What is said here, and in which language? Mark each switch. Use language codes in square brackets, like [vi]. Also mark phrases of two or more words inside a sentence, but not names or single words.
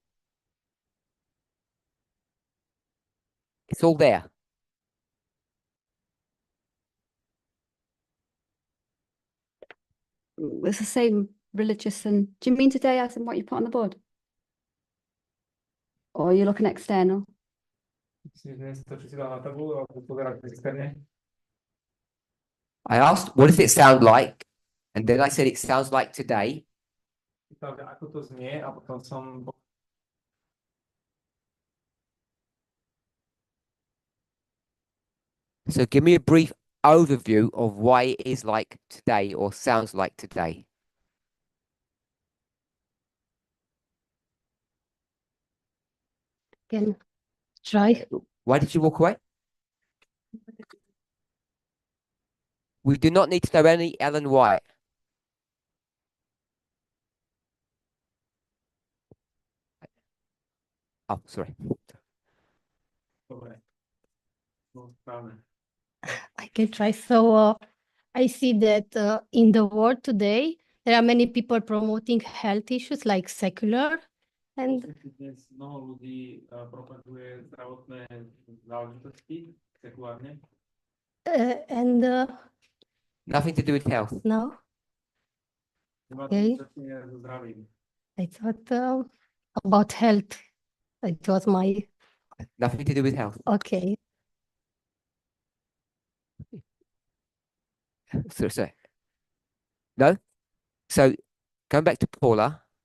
[en] It's all there. It's the same religious and do you mean today as in what you put on the board? Or are you looking external? [sk] Dnes to, čo si dal na tabulu, alebo pozerať externe. [en] I asked, what does it sound like? And then I said, it sounds like today. [sk] Pýtal, že ako to znie, a potom som [en] So give me a brief overview of why it is like today or sounds like today. Again, try. Why did you walk away? We do not need to know any Ellen White. Oh, sorry. [sk] Dobre. No, správne. [en] I can try. So I see that in the world today, there are many people promoting health issues like secular, and [sk] Dnes mnoho ľudí propaguje zdravotné záležitosti sekulárne. [en] and Nothing to do with health. [sk] no, Nemá [en] Okay. [sk] to dočinenia so zdravím. [en] I thought about health. It was my Nothing to do with health. okay. Sorry. No? So going back to Paula.